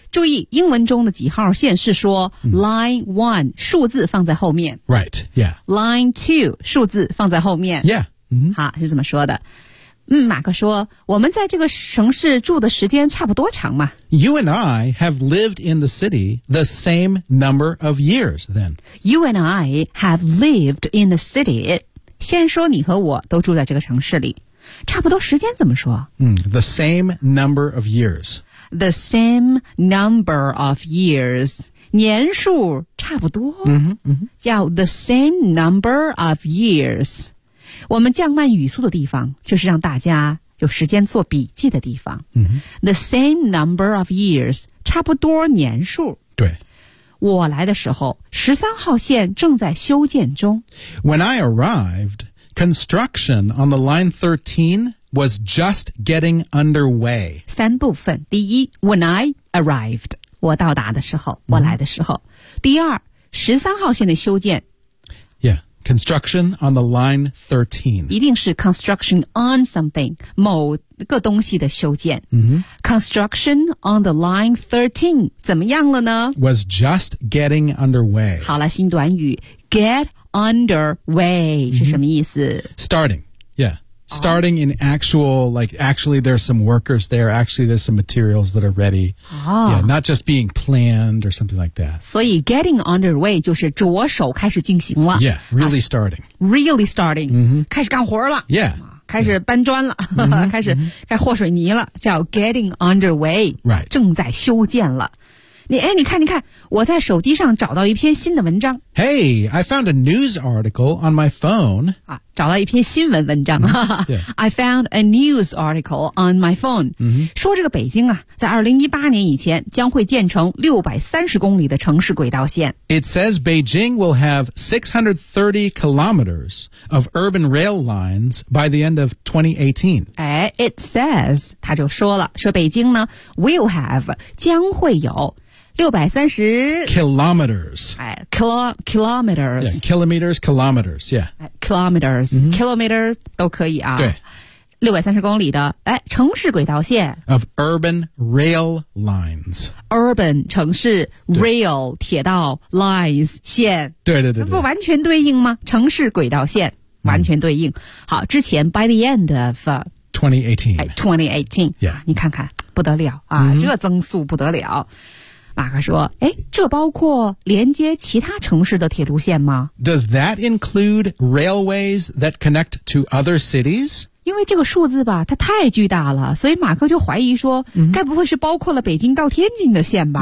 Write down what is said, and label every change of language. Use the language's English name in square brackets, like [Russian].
[Chinese] 注意英文中的几号线是说、 [English] line one, [Chinese] 数字放在后面。 [English] Right, yeah. Line two, [Chinese] 数字放在后面。 [English] Yeah.、 [Chinese] 好是怎么说的。马克说我们在这个城市住的时间差不多长嘛。 [English] You and I have lived in the city the same number of years then. You and I have lived in the city. [Chinese] 先说你和我都住在这个城市里。差不多时间怎么说、 [English] The same number of years. The same number of years. [Chinese] 年数差不多。叫 the same number of years. 我们降慢语速的地方就是让大家有时间做笔记的地方、 [English] The same number of years [Chinese] 差不多年数对我来的时候13号线正在修建中 [English] When I arrived construction on the line 13 was just getting underway [Chinese] 三部分第一 [English] When I arrived [Chinese] 我到达的时候我来的时候、第二13号线的修建 [English] Construction on the line 13. [Chinese] 一定是 [English] construction on something, [Chinese] 某个东西的修建。 [English] Construction on the line 13, [Chinese] 怎么样了呢? [English] Was just getting underway. [Chinese] 好了,新短语, get underway, 是什么意思? [English] Starting, yeah. Starting in actual, like, actually there's some workers there, actually there's some materials that are ready. Yeah, not just being planned or something like that. [Chinese] 所以 getting underway 就是着手开始进行了。 [English] Yeah, really starting. Really starting,、 [Chinese] 开始干活了。 [English] Yeah. [Chinese] 开始搬砖了、开始该和水泥了叫 getting underway. [English] Right. [Chinese] 正在修建了。你看我在手机上找到一篇新的文章。 Hey, I found a news article on my phone. 啊找到一篇新闻文章、 [English] I found a news article on my phone、 [Chinese] 说这个北京啊在2018年以前将会建成630公里的城市轨道线 [English] It says Beijing will have 630 kilometers of urban rail lines by the end of 2018 It says [Chinese] 他就说了说北京呢 [English] will have [Chinese] 将会有630 [English] Kilometers. Yeah, kilometers, kilometers, yeah. [Chinese] Kilometers,、kilometers 都可以啊。对。 630公里的城市轨道线。 [English] Of urban rail lines. [Chinese] Urban, 城市 rail, 铁道 lines, 线。对。不完全对应吗城市轨道线。完全对应。好之前 [English] by the end of 2018. Yeah. [Chinese] 你看看不得了啊、这增速不得了。马克说诶这包括连接其他城市的铁路线吗 [English] Does that include railways that connect to other cities? [Chinese] 因为这个数字吧它太巨大了所以马克就怀疑说、该不会是包括了北京到天津的线吧